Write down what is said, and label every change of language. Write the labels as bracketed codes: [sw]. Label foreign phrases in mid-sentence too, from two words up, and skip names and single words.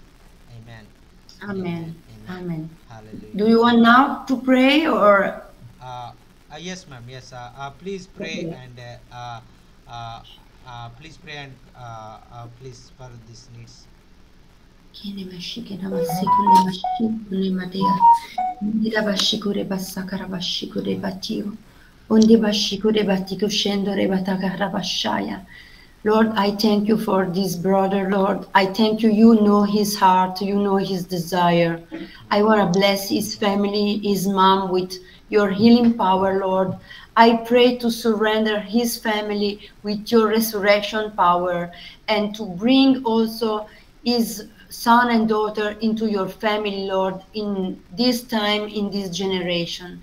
[en] Amen. Amen. Amen. Hallelujah. Do you want now to pray or? Yes, ma'am. Yes. Please pray and please pray and please for these needs. Kene mashike namasikune mashikune madea. Nira bashikure basakara bashikure batio. Undi bashikure batiko shendore batakara bashaya. Lord, I thank you for this brother, Lord. I thank you. You know his heart. You know his desire. I want to bless his family, his mom with your healing power, Lord. I pray to surrender his family with your resurrection power and to bring also his son and daughter into your family, Lord, in this time, in this generation.